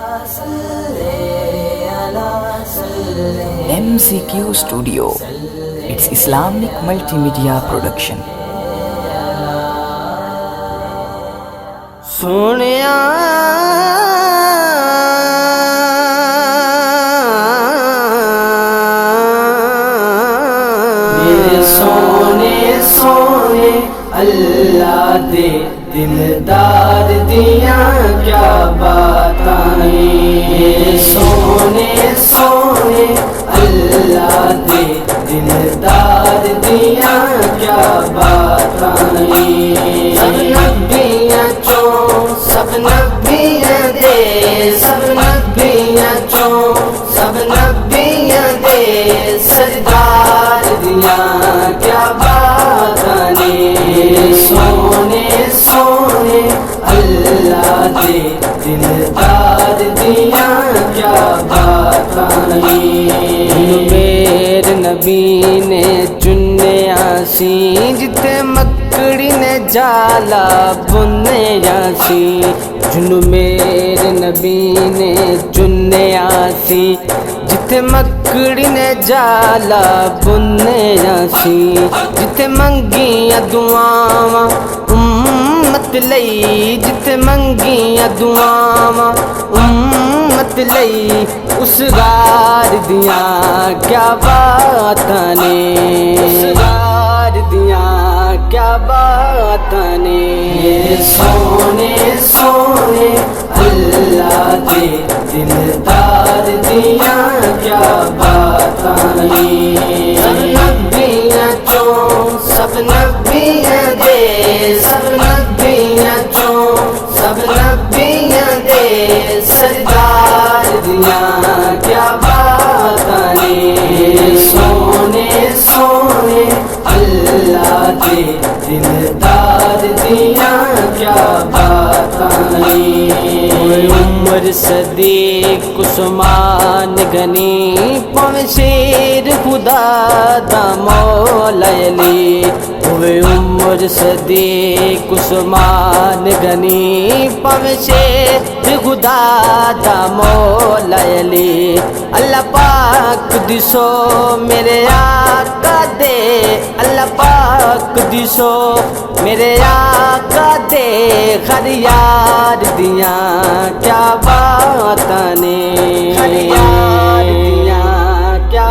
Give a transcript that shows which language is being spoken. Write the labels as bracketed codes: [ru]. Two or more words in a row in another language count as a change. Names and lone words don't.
[en] MCQ Studio, it's Islamic multimedia production. [pa] سونیا سونے سونے اللہ دے دلدار دیاں کیا باتاں سونے سونے اللہ دے دلدار دیاں کیا باتاں سب نبیاں چوں سب نبیاں دے سب نبیاں چوں سب نبیاں دے سردار دیاں کیا باتاں سونے سونے اللہ دے دلدار دیاں کیا باتاں میرے نبی نے چنیا سی جتے مکڑی نے جالا بنیا سی جنو میرے نبی نے چنیا سی جتے مکڑی نے جالا بنیا سی جتے منگیاں دعاواں امت لئی جتے منگیاں دعاواں امت لئی اس غار دیاں کیا باتاں اس غار دیاں کیا باتاں سونے سونے اللہ دے دلدار دیاں کیا باتاں سب نبیاں چوں سب نبیاں دے سب نبیاں چوں سب نبیاں دے سردار دیاں کیا باتاں سونے سونے اللہ دے دلدار دیاں کیا باتاں عمر صدیق عثمان غنی پاویں شیر خدا دا مولا علی ہوئے عمر صدیق عثمان غنی پاویں شیر خدا دا مولا علی اللہ پاک دسو میرے آقا دے اللہ پاک دسو میرے آقا دے خر یار دیاں کیا باتاں خر یار دیاں کیا